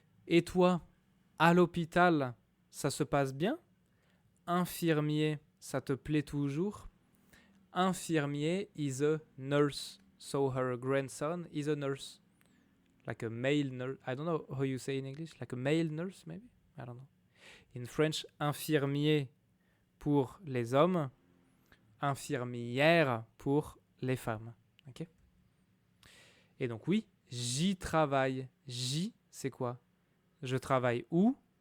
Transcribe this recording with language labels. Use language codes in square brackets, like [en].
[fr] Et toi, à l'hôpital, ça se passe bien? Infirmier, ça te plaît toujours? [en] Infirmier is a nurse. So her grandson is a nurse. Like a male nurse. I don't know how you say in English. Like a male nurse, maybe? I don't know. In French, [fr] infirmier pour les hommes, infirmière pour les femmes. Ok? Et donc oui, j'y travaille. J'y, c'est quoi? Je travaille où?